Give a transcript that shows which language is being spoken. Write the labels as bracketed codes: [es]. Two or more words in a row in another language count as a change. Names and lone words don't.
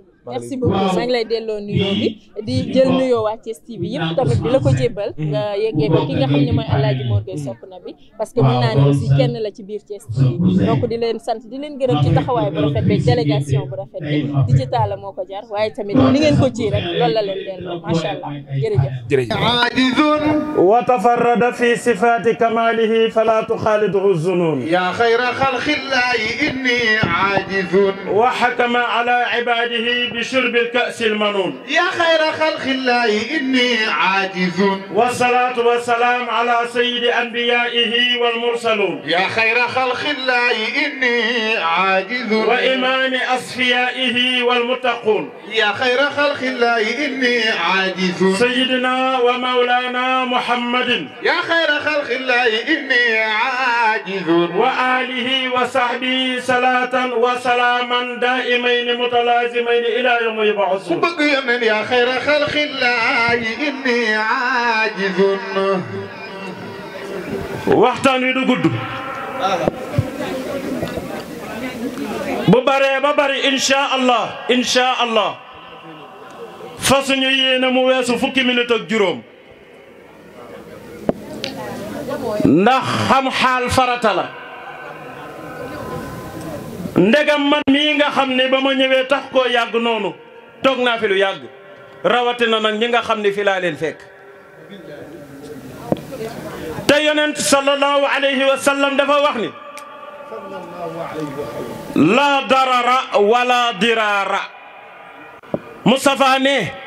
[fr] merci beaucoup [wo] maa ngi lay delloo nuyoo bi di jël nuyoo waa Thiès TV yëpp tamit di la ko jébbal nga yeggee ko ki nga xam ne mooy Alaaji Mor Gueye sopp na bi [fr] parce que [wo] mën naa ne aussi kenn la ci biir Thiès TV donc di leen sant di leen gërëm ci taxawaay bu rafet bi délégation bu rafet bi digital la moo ko jar waaye tamit li ngeen ko ci rek loolu la leen delloo [ar] ما شاء الله [wo] jërëjëf [ar] وتفرد في صفات كماله فلا تخالطه ظنون يا خير خلق الله إني عاجز وحكم على عباده بشرب الكأس المنون يا خير خلق الله إني عاجز والصلاة والسلام على سيد أنبيائه والمرسلون يا خير خلق الله إني عاجز وإمام أصفيائه والمتقون يا خير خلق الله إني عاجز سيدنا ومولانا محمد يا خير خلق الله إني عاجز وآله وصحبه صلاة وسلاما دائمين متلازمين إلى يوم يبعثون يا خير خلق الله إني عاجز [wo] waxtaan wi du gudd bu baree ba bari [ar] إن شاء الله [wo] fasuñu yéene mu weesu fukki minute ak juróom ndax xam xaal farata la ndegam man mii nga xam ne ba ma ñëwee tax koo yàgg noonu toog naa fi lu yàgg rawatina nag ñi nga xam ne fi laa leen fekk te yonent [ar] صلى الله عليه وسلم [wo] dafa wax ni [ar] لا ضرر ولا ضرار [wo] Moustapha ne